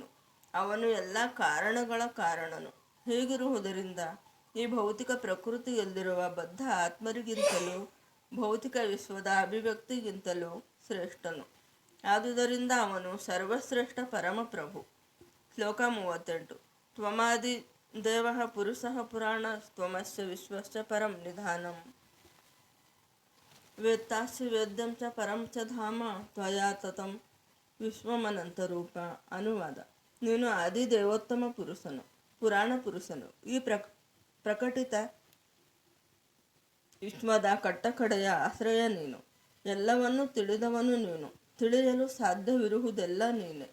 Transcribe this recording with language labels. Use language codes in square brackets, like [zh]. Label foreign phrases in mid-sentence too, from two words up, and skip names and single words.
[kn] ಅವನು ಎಲ್ಲ ಕಾರಣಗಳ ಕಾರಣನು. ಹೀಗಿರುವುದರಿಂದ ಈ ಭೌತಿಕ ಪ್ರಕೃತಿಯಲ್ಲಿರುವ ಬದ್ಧ ಆತ್ಮರಿಗಿಂತಲೂ ಭೌತಿಕ ವಿಶ್ವದ ಅಭಿವ್ಯಕ್ತಿಗಿಂತಲೂ ಶ್ರೇಷ್ಠನು. ಆದುದರಿಂದ ಅವನು ಸರ್ವಶ್ರೇಷ್ಠ ಪರಮಪ್ರಭು. ಶ್ಲೋಕ 38. [sa] ತ್ವಮಾದಿ ದೇವಃ ಪುರುಷಃ ಪುರಾಣ ತ್ವಮಸ್ಯ ವಿಶ್ವಸ್ಯ ಪರಂ ನಿಧಾನಂ ವೇತ್ತಾಸಿ ವೇದ್ಯಂ ಚ ಪರಂ ಚ ಧಾಮ ತ್ವಯಾ ತತಂ ವಿಶ್ವಮನಂತರೂಪ. [kn] ಅನುವಾದ. ನೀನು ಆದಿ ದೇವೋತ್ತಮ ಪುರುಷನು, ಪುರಾಣ ಪುರುಷನು. ಈ ಪ್ರಕಟಿತ ವಿಶ್ವದ ಕಟ್ಟಕಡೆಯ ಆಶ್ರಯ ನೀನು. ಎಲ್ಲವನ್ನೂ ತಿಳಿದವನು ನೀನು. ತಿಳಿಯಲು ಸಾಧ್ಯವಿರುವುದೆಲ್ಲ ನೀನೆ.